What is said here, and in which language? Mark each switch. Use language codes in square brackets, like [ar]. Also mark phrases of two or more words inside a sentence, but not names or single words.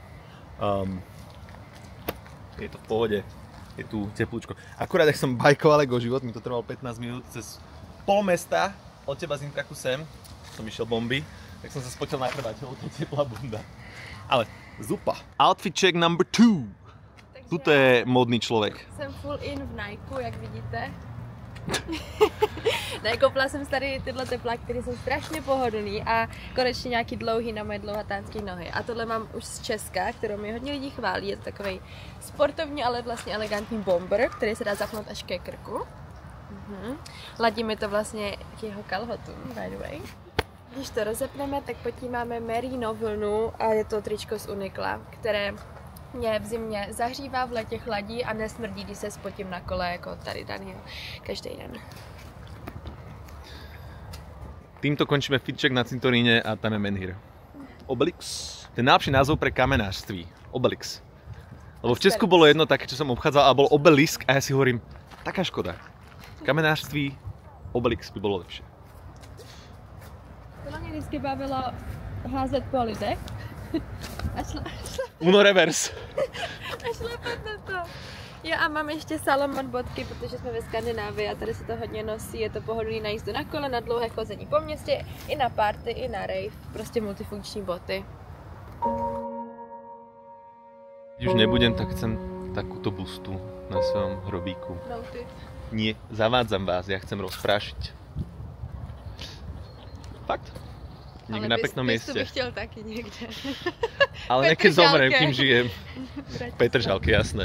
[sk] Je to v pohode, je tu teplúčko. Akurát, ak som bajkoval ako život, mi to trvalo 15 minút cez pol mesta, od teba z Intraku sem, som išiel bomby, tak som sa spotil na chrbáte, lebo to je teplá bunda. Ale zupa. [en] Outfit check number 2. [sk] Tuto je módny človek. [cs] Jsem [en] full in [cs] v Nike, jak vidíte. Nakoupila jsem tady tyhle tepláky, které jsou strašně pohodlný a konečně nějaký dlouhý na moje dlouhatánské nohy. A tohle mám už z Česka, kterou mi hodně lidí chválí. Je to takovej sportovní, ale vlastně elegantní bomber, který se dá zapnout až ke krku. Ladí mi to vlastně k jeho kalhotům, [en] by the way. [cs] Když to rozepneme, tak pod tím máme merino vlnu a je to tričko z Uniqla, které mě v zimě zahřívá, v letě chladí a nesmrdí, když se spotím na kole, jako tady Daniel, každý den. [sk] Týmto končíme fitcheck na cintoríne a tam je menhir. Obelix. To je najlepší názov pre kamenářství. Obelix. Lebo v Česku bolo jedno také, čo som obchádzal a bol obelisk a ja si hovorím, taká škoda. Kamenářství, Obelix by bolo lepšie. [cs] Tohle mě vždycky bavilo házet po lidech a [en] Uno reverse. [cs] šlapat na to. Jo a mám ještě Salomon bodky, protože jsme ve Skandinávii a tady se to hodně nosí, je to pohodlný na jízdu na kole, na dlouhé chození po městě, i na party, i na rave, prostě multifunkční boty. Když už nebudem, [sk] tak chcem takúto bustu na svojom hrobíku. Noted. Nie, zavádzam vás, ja chcem rozprášiť. Fakt. Niekde na peknom mieste. [cs] bych chtěl taky někde. [sk] Ale niekedy zomrem, kým žijem. Petržalke, jasné.